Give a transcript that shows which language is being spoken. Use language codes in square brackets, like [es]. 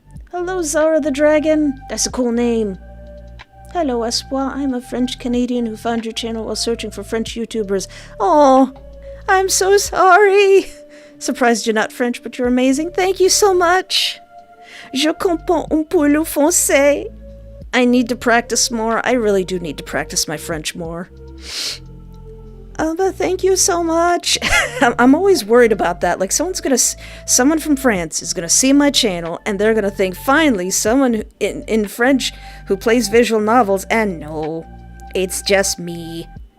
[en] Hello, Zara the Dragon. That's a cool name. Hello, Espoir. I'm a French-Canadian who found your channel while searching for French YouTubers. Oh, I'm so sorry. Surprised you're not French, but you're amazing. Thank you so much. [fr] Je comprends un peu le français. [en] I need to practice more. I really do need to practice my French more. But thank you so much. I'm always worried about that. Like, someone from France is gonna see my channel, and they're gonna think, finally, someone in French who plays visual novels, and no, it's just me.